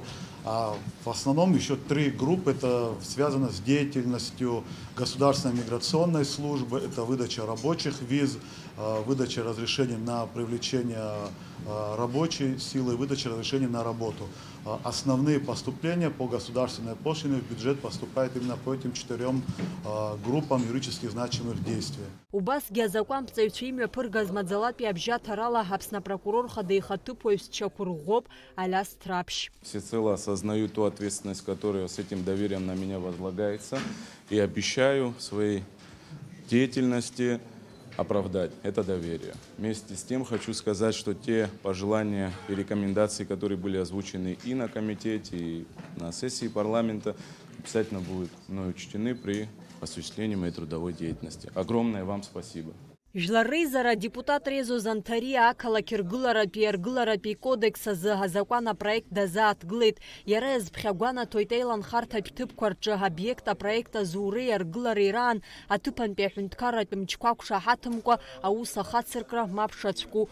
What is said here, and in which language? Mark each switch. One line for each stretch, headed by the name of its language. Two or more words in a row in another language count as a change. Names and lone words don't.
Russian: А в основном еще 3 группы – это связано с деятельностью государственной миграционной службы, это выдача рабочих виз, выдача разрешений на привлечение рабочей силы, выдача разрешений на работу. Основные поступления по государственной пошлине в бюджет поступают именно по этим 4 группам юридически значимых действий.
Abkhazian: Убасгьы азакәанԥҵаҩцәа имҩаԥыргаз маӡалатәи абжьаҭарала Аԥсны апрокурор хада ихаҭыԥуаҩс Чақәырӷәоуп Алиас Трапшь.
Russian: Всецело осознаю ту ответственность, которая с этим доверием на меня возлагается, и обещаю в своей деятельности оправдать это доверие. Вместе с тем хочу сказать, что те пожелания и рекомендации, которые были озвучены и на комитете, и на сессии парламента, обязательно будут мной учтены при осуществлении моей трудовой деятельности. Огромное вам спасибо.
Abkhazian: Жәлар реизара депутат Резо Занҭариа ақалақь ргыларатәи аргыларатәи кодекс азы азакәан апроект дазааҭгылеит. Иара иазԥхьагәанаҭоит еиланхарҭатә ҭыԥқәа рҿы аобиект апроект азуреи аргылареи раан аҭыԥантәи аҳәынҭқарратә мчқәа қәшаҳаҭымкәа аус ахацыркра мап шацәку.